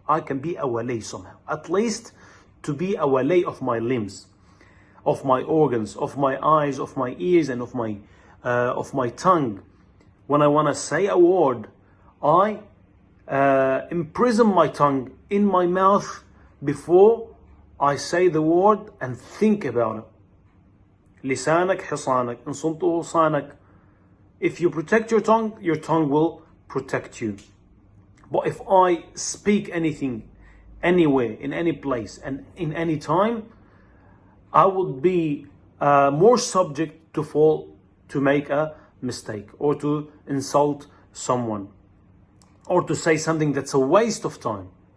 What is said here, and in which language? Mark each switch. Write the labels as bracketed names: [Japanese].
[English] I can be a wali somehow, at least to be a wali of my limbs, of my organs, of my eyes, of my ears, and of my tongue. When I want to say a word, I imprison my tongue in my mouth before I say the word and think about it. [Arabic] لسانك حصانك إن صنته صانك. [English] If you protect your tongue will protect you. But if I speak anything, anywhere, in any place, and in any time, I would be more subject to fall, to make a mistake, or to insult someone, or to say something that's a waste of time.